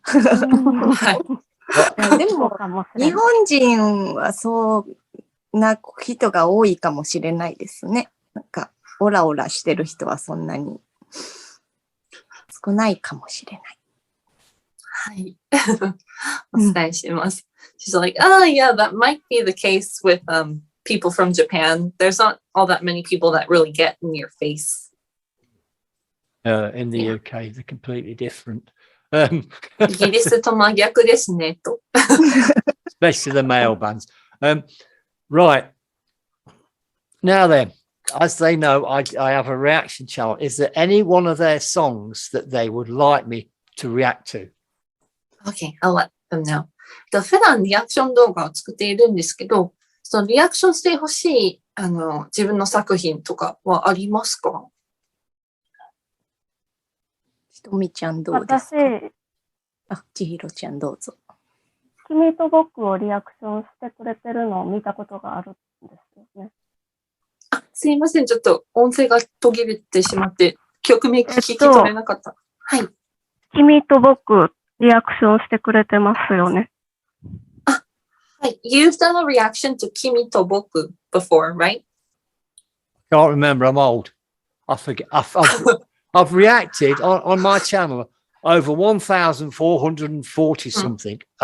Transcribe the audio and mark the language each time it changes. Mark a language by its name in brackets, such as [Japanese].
[Japanese] はい。でも日本人はそうな人が多いかもしれないですね。なんかオラオラしてる人はそんなに少ないかもしれない。はい。お伝えします。 [English] She's like, oh yeah, that might be the case with people from Japan. There's not all that many people that really get in your face. In the UK, they're completely different. [Japanese] イギリスと真逆ですねと。 [English] Especially the male bands. Right. Now then, as they know, I have a reaction channel. Is there any one of their songs that they would like me to react to? Okay, I'll let them know. [Japanese] 普段リアクション動画を作っているんですけど、リアクションしてほしい自分の作品とかはありますか？ひとみちゃんどうですか？千尋ちゃんどうぞ。君と僕をリアクションしてくれてるのを見たことがあるんですよね。すいません、ちょっと音声が途切れてしまって、曲名聞き取れなかった。はい。君と僕、リアクションしてくれてますよね。はい。 [English] You've done a reaction to 君と僕 before, right? Can't remember. I'm old. I forget. I've reacted on my channel over 1,440 something.